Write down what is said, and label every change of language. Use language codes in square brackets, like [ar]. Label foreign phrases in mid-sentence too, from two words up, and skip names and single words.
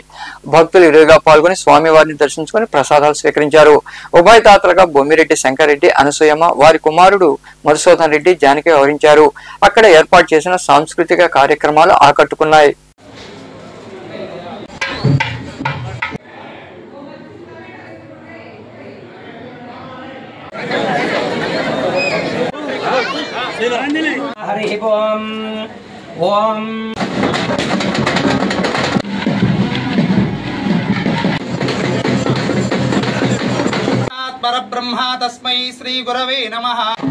[te] భక్తులు ఇరువుగా పాల్గొని స్వామివారిని దర్శించుకుని ప్రసాదాలు స్వీకరించారు. ఉభయదాతలుగా బొమ్మిరెడ్డి శంకర్రెడ్డి, అనసూయమ్మ, వారి కుమారుడు మధుసూదన్ రెడ్డి జానకి వ్యవహరించారు. అక్కడ ఏర్పాటు చేసిన సాంస్కృతిక కార్యక్రమాలు ఆకట్టుకున్నాయి. [sa] हरि ओम ओम परब्रह्मा तस्मै श्री गुरवे नमः।